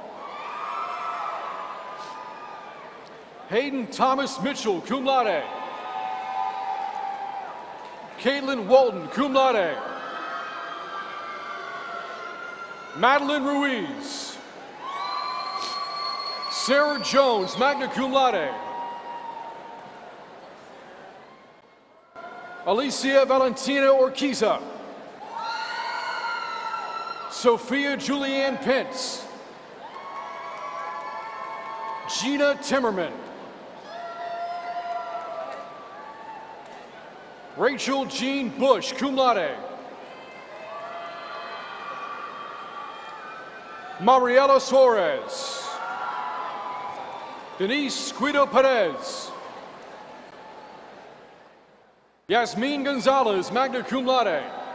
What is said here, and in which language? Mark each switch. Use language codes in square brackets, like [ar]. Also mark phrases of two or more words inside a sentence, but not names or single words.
[en] Hayden Thomas Mitchell, [la] cum laude. [en] Caitlin Walton, [la] cum laude. [en] Madeline Ruiz. Sarah Jones, [la] magna cum laude. [en] Alicia Valentina Orquiza. Sophia Julianne Pence. Gina Timmerman. Rachel Jean Bush, [la] cum laude. [en] Mariela Suarez. Denise Guido Perez. Yasmin Gonzalez, [la] magna cum laude.